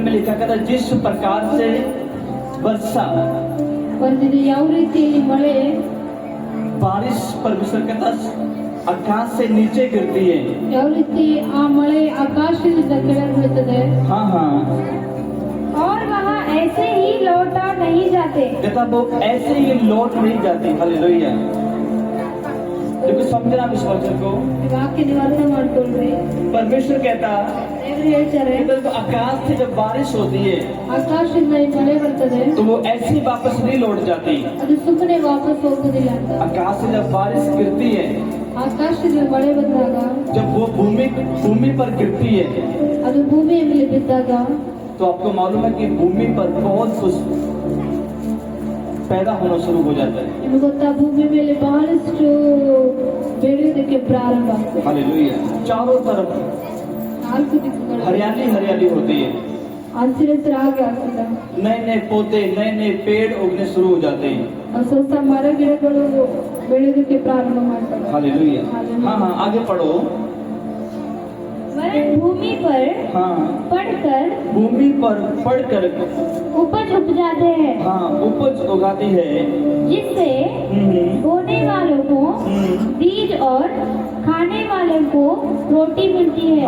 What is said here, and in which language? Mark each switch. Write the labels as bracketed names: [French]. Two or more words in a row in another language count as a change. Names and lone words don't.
[Hindi] लिखा कहता जिस प्रकार से वर्षा [Kannada] ಬಂದಿದೆ ಯಾವ ರೀತಿಯಲ್ಲಿ ಮಳೆ [Hindi] बारिश परमेश्वर कहता आकाश से नीचे गिरती है। [Kannada] ಯಾವ ರೀತಿ ಆ मಳೆ ಆಕಾಶದಿಂದ ಕೆಳಗೆ ಬೀಳುತ್ತದೆ [Hindi] हाँ हाँ और वहाँ ऐसे ही लौट नहीं जाते। कहता वो ऐसे ही लौट नहीं जाती। हालेलुया। देखो समझना इस वचन को। [Kannada] ಈ ವಾಕ್ಯ ನೀವು ಅರ್ಥ ಮಾಡ್ಕೊಳ್ರಿ [Hindi] परमेश्वर कहता [Kannada] ದೇವರು ಹೇಳ್ತಾರೆ [Hindi] तो आकाश से जब बारिश होती है [Kannada] ಆಕಾಶದಿಂದ ಈ ಮಳೆ ಬರ್ತದೆ [Hindi] तो वो ऐसे ही वापस नहीं लौट जाती। [Kannada] ಅದು ಸುಮ್ಮನೆ ವಾಪಸ್ ಹೋಗುದಿಲ್ಲ ಅಂತ [Hindi] आकाश से जब बारिश गिरती है, [Kannada] ಆಕಾಶದಿಂದ ಮಳೆ ಬಂದಾಗ [Hindi] जब वो भूमि पर गिरती है [Kannada] ಅದು ಭೂಮಿಯ ಮೇಲೆ ಬಿದ್ದಾಗ [Hindi] तो आपको मालूम है कि भूमि पर बहुत कुछ पैदा होना शुरू हो जाता है। [Kannada] ನಿಮಗೆ ಗೊತ್ತಾ ಭೂಮಿ ಮೇಲೆ ಬಹಳಷ್ಟು ಬೆಳೆಯುವುದಕ್ಕೆ ಪ್ರಾರಂಭ ಆಗ್ತದೆ [Hindi] हालेलुया। चारों तरफ [Kannada] ನಾಲ್ಕು ದಿಕ್ಕುಗಳು [Hindi] हरियाली हरियाली होती है। [Kannada] ಹಸಿರಾಗಿ ಆಗ್ತದೆ [Hindi] नए नए पौधे नए नए पेड़ उगने शुरू हो जाते हैं। [Kannada] ಹೊಸ ಹೊಸ ಮರ ಗಿಡಗಳು ಬೆಳೆಯೋದಕ್ಕೆ ಪ್ರಾರಂಭ ಮಾಡ್ತವೆ [Hindi] हालेलुया। हाँ हाँ आगे पढ़ो। वरन भूमि पर हाँ पड़कर भूमि पर पड़कर उपज उपजाते हैं, हाँ उपज उगाती है। जिससे हम्म, बोने वालों को बीज और खाने वालों को रोटी मिलती है।